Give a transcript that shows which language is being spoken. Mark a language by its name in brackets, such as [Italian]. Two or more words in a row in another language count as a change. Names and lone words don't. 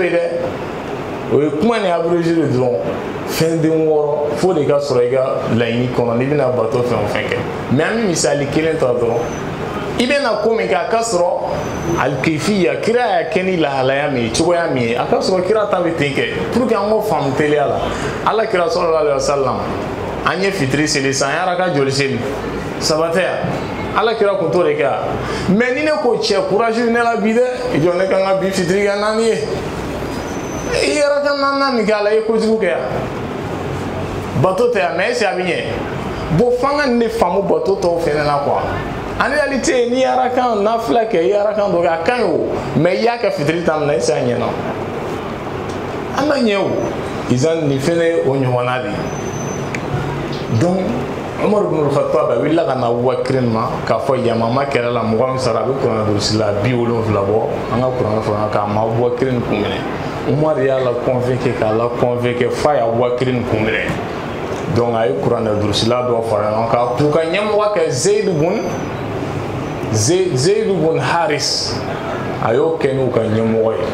[Bambara] ye dɛ o ye kuma ni abrégé de dɔrɔn fɛn den 6 fo de ka sɔrɔ i ka laɲini kɔnɔ n'i bɛna bato fɛn o fɛn kɛ mais an bɛ misali kelen ta dɔrɔn i bɛna ko min kɛ a ka sɔrɔ alkifiya kira y'a kɛ ni lahalaya min ye cogoya min ye a ka sɔrɔ kira ta bɛ ten kɛ [French] pour que [Bambara] an k'o faamu teliya la ala kira [Arabic] صلى الله عليه وسلم [Bambara] an ye fitiri seli san yara ka joli seli saba tɛ yan ala kira kun t'o de kɛ yan mais ni ne ko cɛ courage ne la bi dɛ jɔ ne kan ka bi fitiri kɛ 4 ye i yɛrɛ ka 4 min kɛ a la i ye kojugu kɛ yan bato tɛ yan mais [French] est-ce que [Bambara] a bɛ ɲɛ bon f'an ka nin de faamu bato tɔw fɛnɛ la quoi [French] en réalité [Bambara] n'i yɛrɛ kan nafila kɛ i yɛrɛ kan dɔ kɛ a ka ɲi o mais i y'a kɛ fitiri ta min na [French] est-ce que [Bambara] a ɲɛna a ma ɲɛ o izan nin fɛnɛ ye o ɲɔgɔnna de ye donc Umar ibn al-Khattab a wulila ka na Abubakar ma k'a fɔ yamama kɛra la mɔgɔ min sara a bɛ kuranɛ durusi la 70 bɔ an ka kuranɛ fɔ k'a ma Abubakar kun minɛ Umar y'a la convaincu k'a la convaincu f'a ye Abubakar kun minɛ donc a ye kuranɛ durusi la dɔ fara ɲɔgɔn kan k'u ka ɲɛmɔgɔ kɛ Zayd ibn Haris a y'o kɛ n'u ka ɲɛmɔgɔ